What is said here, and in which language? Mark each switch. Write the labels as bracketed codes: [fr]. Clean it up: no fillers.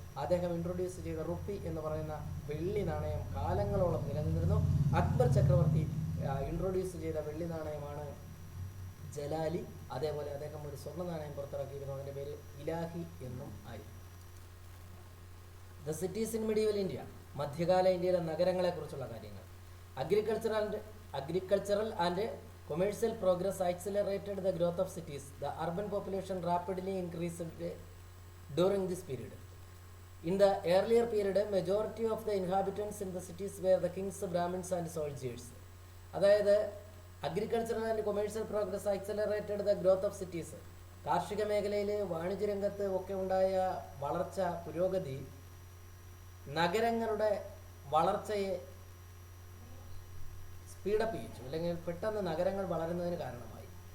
[ml] അദ്ദേഹം ഇൻട്രൊഡ്യൂസ് ചെയ്ത റുപ്പി എന്ന് പറയുന്ന വെള്ളി നാണയം കാലങ്ങളോളം നിലനിന്നിരുന്നു. അക്ബർ ചക്രവർത്തി ഇൻട്രൊഡ്യൂസ് ചെയ്ത വെള്ളി നാണയമാണ് ജലാലി. അതേപോലെ അദ്ദേഹം ഒരു സ്വർണ്ണ നാണയം പുറത്തിറക്കിയിരുന്നു, അതിൻ്റെ പേര് ഇലാഹി എന്നും ആയി. [en] the cities in medieval India, [ml] മധ്യകാല ഇന്ത്യയിലെ നഗരങ്ങളെക്കുറിച്ചുള്ള കാര്യങ്ങൾ. [en] Agricultural and commercial progress accelerated the growth of cities. The urban population rapidly increased during this period. In the earlier period, majority of the inhabitants in the cities were the kings, Brahmins and soldiers. അതായത് agricultural and commercial progress accelerated the growth of cities. [ml] കാർഷിക മേഖലയിൽ, വാണിജ്യരംഗത്ത് ഒക്കെ ഉണ്ടായ വളർച്ച, പുരോഗതി നഗരങ്ങളുടെ വളർച്ചയെ speed up ചെയ്യിച്ചു, അല്ലെങ്കിൽ പെട്ടെന്ന് നഗരങ്ങൾ വളരുന്നതിന് കാരണമായി.